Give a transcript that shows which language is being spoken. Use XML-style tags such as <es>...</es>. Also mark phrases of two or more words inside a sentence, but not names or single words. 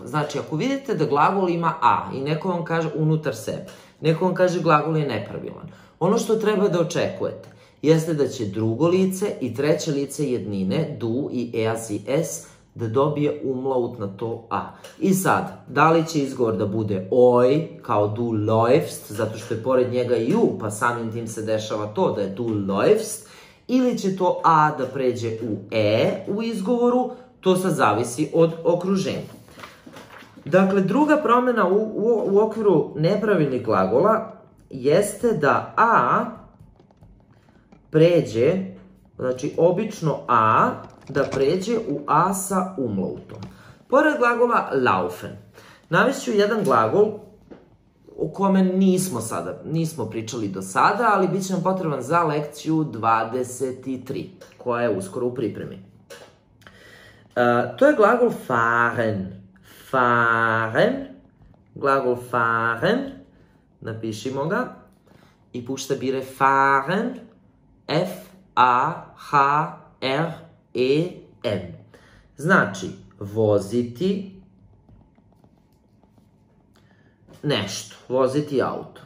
<sr>Znači, ako vidite da glagol ima a i neko vam kaže unutar sebe, neko vam kaže glagol je nepravilan, ono što treba da očekujete jeste da će drugo lice i treće lice jednine, du i i es, da dobije umlaut na to a. I sad, da li će izgovor da bude oj, kao</sr> <de>du läufst,</de> <sr>zato što je pored njega i u, pa samim tim se dešava to da je</sr> <de>du läufst,</de> <sr>ili će to a da pređe u u izgovoru, to sad zavisi od okruženja. Dakle, druga promena u okviru nepravilnih glagola jeste da a pređe, znači obično a, da pređe u a sa umlautom. Pored glagola laufen, navešću jedan glagol o kome nismo pričali do sada, ali bit će nam potreban za lekciju 23, koja je uskoro u pripremi. To je glagol fahren. Fahren, glagol fahren, napišimo ga i buštabire fahren, F-A-H-R-E-N. Znači, voziti nešto, voziti auto.</sr>